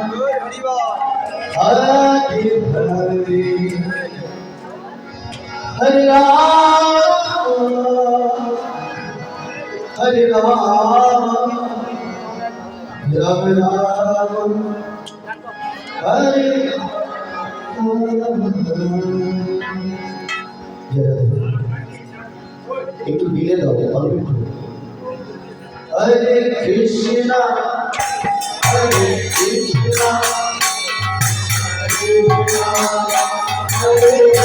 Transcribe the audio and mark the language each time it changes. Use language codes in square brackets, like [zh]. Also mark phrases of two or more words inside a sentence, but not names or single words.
[sa] Hare Hare, Hare Rama, Hare Rama, Rama Rama, Hare [bn] একটু দিলে দাও অল্প একটু হরে কৃষ্ণ হরে কৃষ্ণ হরে